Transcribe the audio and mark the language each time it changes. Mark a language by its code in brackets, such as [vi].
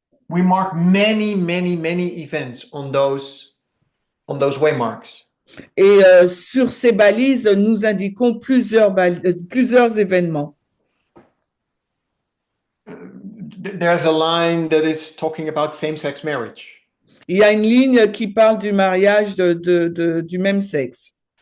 [en] We mark many events on those waymarks. [fr] Et sur ces balises, nous indiquons plusieurs événements. [en] There's a line that is talking about same-sex marriage. [fr] Il y a une ligne qui parle du mariage du même sexe.